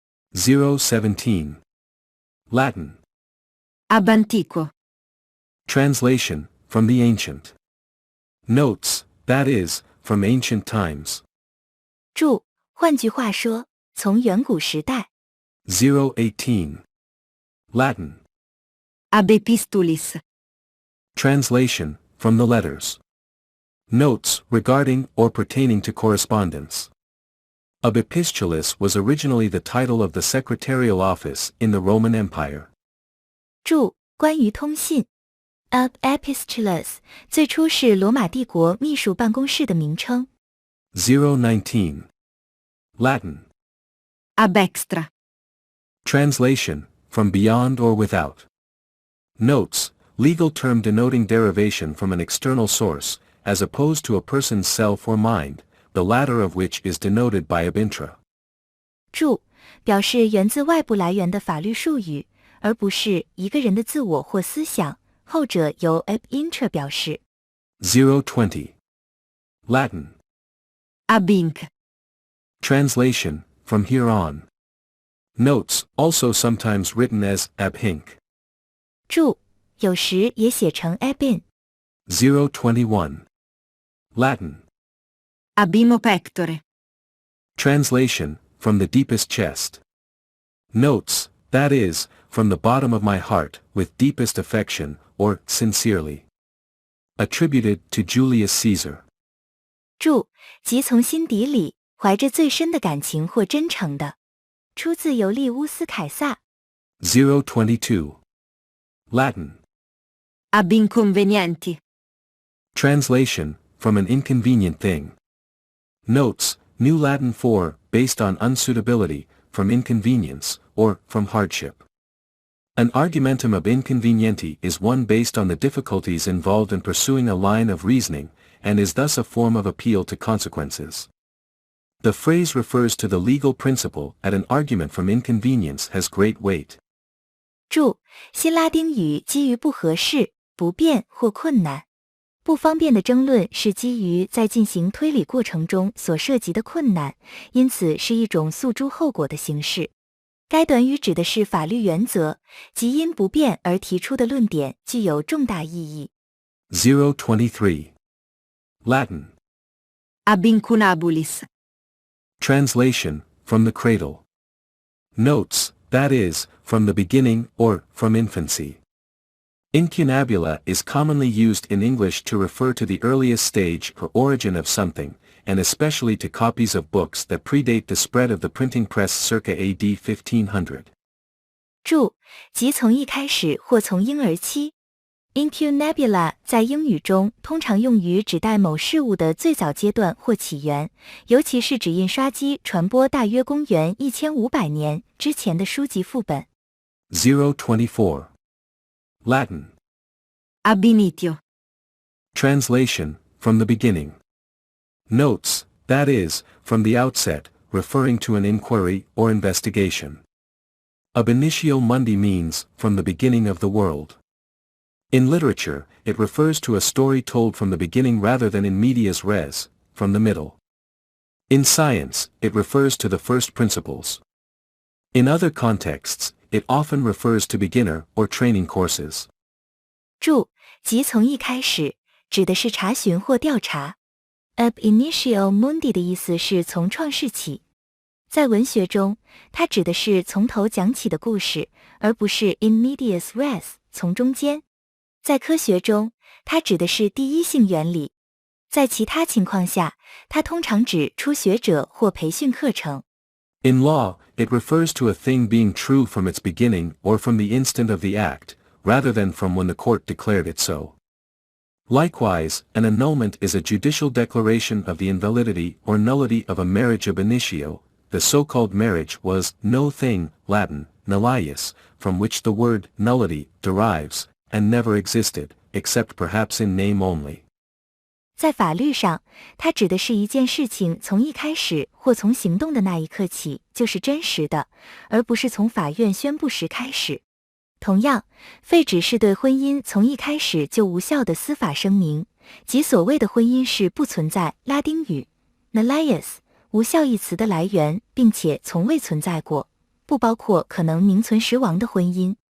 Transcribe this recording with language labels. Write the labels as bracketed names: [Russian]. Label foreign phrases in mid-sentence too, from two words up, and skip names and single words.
[English] 017. Latin. [Latin] Ab antiquo. [English] Translation, from the ancient. Notes, that is, from ancient times. [Chinese] 注：换句话说，从远古时代。 [English] 018. Latin. [Latin] Ab epistulis. [English] Translation, from the letters. Notes, regarding or pertaining to correspondence. [Latin] Ab epistulis [English] was originally the title of the secretarial office in the Roman Empire. [Chinese] 注：关于通信。 [Latin] Ab epistulis [Chinese] 最初是罗马帝国秘书办公室的名称。 [English] 019. Latin. [Latin] Ab extra. [English] Translation, from beyond or without. Notes, legal term denoting derivation from an external source, as opposed to a person's self or mind, the latter of which is denoted by [Latin] ab intra. [Chinese] 注：表示源自外部来源的法律术语，而不是一个人的自我或思想，后者由 [Latin] ab intra [Chinese] 表示。 [English] 020. Latin. [Latin] Ab inc. [English] Translation, from here on. Notes, also sometimes written as [Latin] ab hinc. [Chinese] 注：有时也写成 [Latin] ab in。 [English] 021. Latin. [Latin] Ab imo pectore. [English] Translation, from the deepest chest. Notes, that is, from the bottom of my heart, with deepest affection, or sincerely. Attributed to Julius Caesar. [Chinese] 注：即从心底里怀着最深的感情或真诚的。出自尤利乌斯凯撒。 [English] 022. Latin. [Latin] Ab inconvenienti. [English] Translation, from an inconvenient thing. Notes, New Latin for, based on unsuitability, from inconvenience, or from hardship. An [Latin] argumentum ab inconvenienti [English] is one based on the difficulties involved in pursuing a line of reasoning, and is thus a form of appeal to consequences. The phrase refers to the legal principle that an argument from inconvenience has great weight. [Chinese] 注：新拉丁语基于不合适、不便或困难。不方便的争论是基于在进行推理过程中所涉及的困难，因此是一种诉诸后果的形式。该短语指的是法律原则，即因不便而提出的论点具有重大意义。 [English] 023. Latin. [Latin] Ab incunabulis. [English] Translation, from the cradle. Notes, that is, from the beginning or from infancy. Incunabula is commonly used in English to refer to the earliest stage or origin of something, and especially to copies of books that predate the spread of the printing press circa AD 1500. [Chinese] 注：即从一开始或从婴儿期。Incunabula 在英语中通常用于指代某事物的最早阶段或起源，尤其是指印刷机传播大约公元1500年之前的书籍副本。 [English] 024. Latin. [Latin] Ab initio. [English] Translation, from the beginning. Notes, that is, from the outset, referring to an inquiry or investigation. [Latin] Ab initio mundi [English] means, from the beginning of the world. In literature, it refers to a story told from the beginning rather than [Latin] in medias res, [English] from the middle. In science, it refers to the first principles. In other contexts, it often refers to beginner or training courses. [Chinese] 注：即从一开始，指的是查询或调查。 [Latin] Ab initio mundi [Chinese] 的意思是从创世起。在文学中，它指的是从头讲起的故事，而不是 [Latin] in medias res [Chinese] 从中间。在科学中，它指的是第一性原理。在其他情况下，它通常指初学者或培训课程。 [English] In law, it refers to a thing being true from its beginning or from the instant of the act, rather than from when the court declared it so. Likewise, an annulment is a judicial declaration of the invalidity or nullity of a marriage [Latin] ab initio. [English] The so-called marriage was no thing, Latin, nullius, from which the word nullity derives, and never existed, except perhaps in name only. [Chinese] 在法律上，它指的是一件事情从一开始或从行动的那一刻起就是真实的，而不是从法院宣布时开始。同样，废止是对婚姻从一开始就无效的司法声明，即所谓的婚姻是不存在拉丁语 nullius 无效一词的来源，并且从未存在过，不包括可能名存实亡的婚姻。